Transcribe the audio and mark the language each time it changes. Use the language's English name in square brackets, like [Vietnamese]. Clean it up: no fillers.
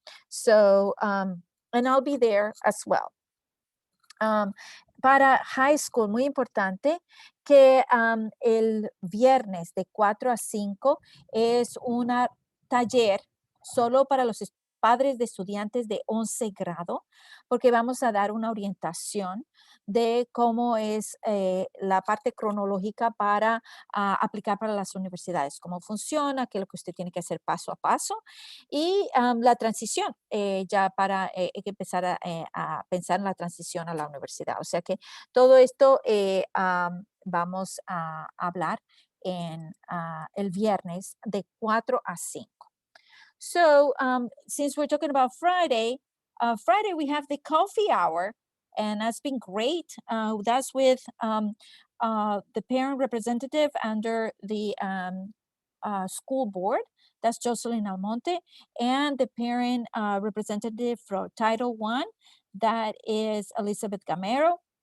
[English] So, and I'll be there as well. [Spanish] Para high school, muy importante que el viernes de 4 a 5 es un taller solo para los padres de estudiantes de 11 grado, porque vamos a dar una orientación de cómo es la parte cronológica para aplicar para las universidades, cómo funciona, qué es lo que usted tiene que hacer paso a paso y la transición, ya para que empezar a pensar en la transición a la universidad. O sea que todo esto vamos a hablar en el viernes de 4 a 5. [English] So since we're talking about Friday, Friday we have the coffee hour, and that's been great. That's with the parent representative under the school board. That's Jocelyn Almonte, and the parent representative from Title I, that is Elizabeth Gamero.